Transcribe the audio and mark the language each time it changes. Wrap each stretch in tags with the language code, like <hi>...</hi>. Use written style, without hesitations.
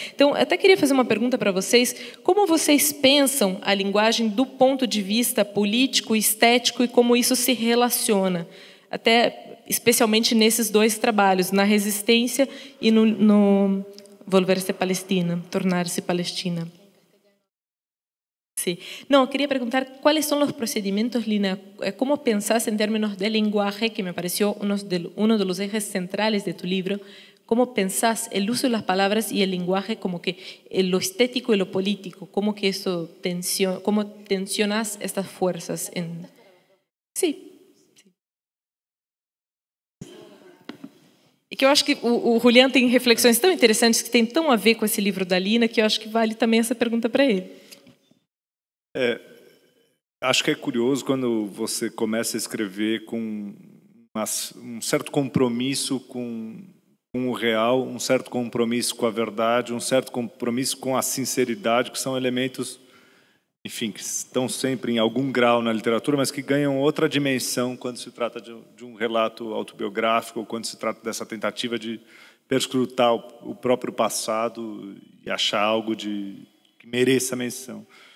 <pt>Então, eu até queria fazer uma pergunta para vocês: como vocês pensam a linguagem do ponto de vista político, estético, e como isso se relaciona? Especialmente nesses dois trabalhos, na resistência e no volver-se Palestina, tornar-se Palestina.</pt> <es>Sí. No, quería preguntar cuáles son los procedimientos, Lina, cómo pensás en términos de lenguaje, que me pareció uno de los ejes centrales de tu libro. ¿Cómo pensás el uso de las palabras y el lenguaje, como que lo estético y lo político? ¿Cómo que eso cómo tensionas estas fuerzas? Sí.</es> <pt>E que eu acho que o Julián tem reflexões tão interessantes que tem tão a ver com esse livro da Lina, que eu acho que vale também essa pergunta para ele. Acho que é curioso quando você começa a escrever com um certo compromisso com o real, um certo compromisso com a verdade, um certo compromisso com a sinceridade, que são elementos, enfim, que estão sempre em algum grau na literatura, mas que ganham outra dimensão quando se trata de um relato autobiográfico, ou quando se trata dessa tentativa de perscrutar o próprio passado e achar algo que mereça menção.</pt>